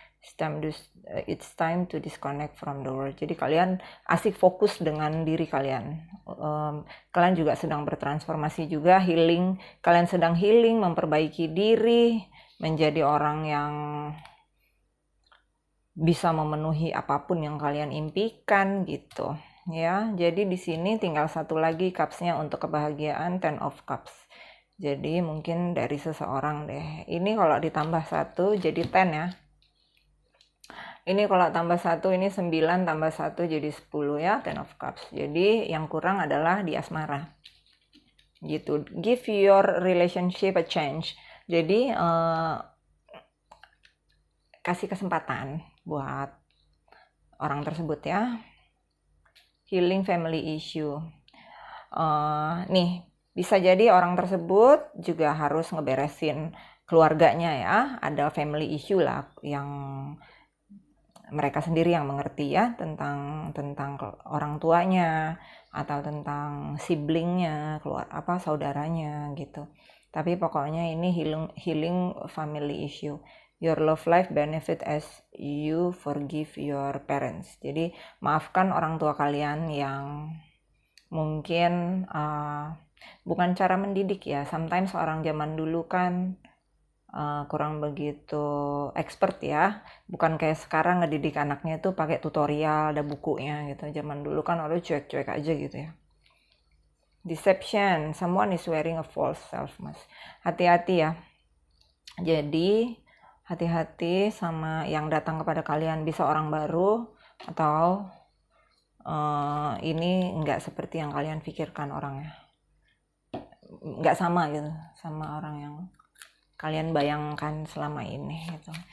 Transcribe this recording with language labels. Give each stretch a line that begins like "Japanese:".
English: It's time to disconnect from the world.
Indonesian: Jadi kalian asik fokus dengan diri kalian. Kalian juga sedang bertransformasi juga, healing. Kalian sedang healing, memperbaiki diri, menjadi orang yang bisa memenuhi apapun yang kalian impikan gitu. Ya, jadi di sini tinggal satu lagi cups-nya untuk kebahagiaan, 10 of cups. Jadi mungkin dari seseorang deh. Ini kalau ditambah 1 jadi 10 ya. Ini kalau tambah 1 ini 9 tambah 1 jadi 10 ya, 10 of cups. Jadi yang kurang adalah di asmara. Gitu.
English: Give your relationship a change.
Indonesian: Jadi kasih kesempatan buat orang tersebut ya.
English: Healing family issue.
Indonesian: Nih, bisa jadi orang tersebut juga harus ngeberesin keluarganya ya. Ada
English: family issue
Indonesian: lah yang mereka sendiri yang mengerti ya tentang orang tuanya atau tentang siblingnya, saudaranya gitu. Tapi pokoknya ini
English: healing family issue. Your love life benefit as you forgive your parents.
Indonesian: Jadi maafkan orang tua kalian yang mungkin bukan cara mendidik ya. Sometimes orang zaman dulu kan kurang begitu expert ya, bukan kayak sekarang ngedidik anaknya itu pakai tutorial, ada bukunya gitu. Zaman dulu kan orang cuek-cuek aja gitu ya.
English: Deception, someone is wearing a false self, mas.
Indonesian: Hati-hati ya. Jadi hati-hati sama yang datang kepada kalian, bisa orang baru atau ini nggak seperti yang kalian pikirkan orangnya, nggak sama gitu sama orang yang kalian bayangkan selama ini gitu.